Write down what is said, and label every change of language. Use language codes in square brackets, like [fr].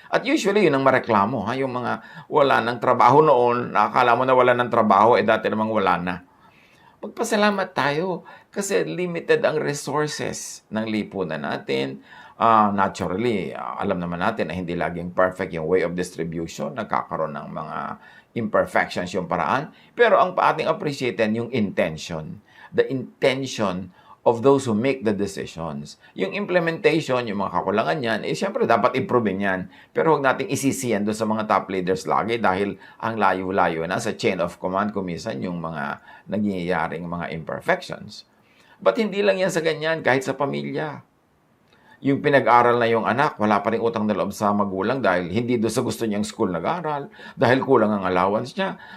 [tl] At usually, yun ang mareklamo. Yung mga wala ng trabaho noon, nakakala mo na wala ng trabaho, dati namang wala na. Magpasalamat tayo kasi limited ang resources ng lipunan natin. Naturally, alam naman natin na hindi laging perfect yung way of distribution. Nagkakaroon ng mga imperfections yung paraan. Pero ang ating appreciated yung intention. [en] The intention of those who make the decisions. [tl] Yung implementation, yung mga kakulangan yan, siyempre dapat improve yan. Pero huwag nating isisiyan doon sa mga top leaders lagi dahil ang layo-layo na sa chain of command kumisan yung mga nangyayaring mga imperfections. But hindi lang yan sa ganyan, kahit sa pamilya. Yung pinag-aral na yung anak, wala pa rin utang na loob sa magulang dahil hindi doon sa gusto niyang school nag-aral, dahil kulang ang allowance niya.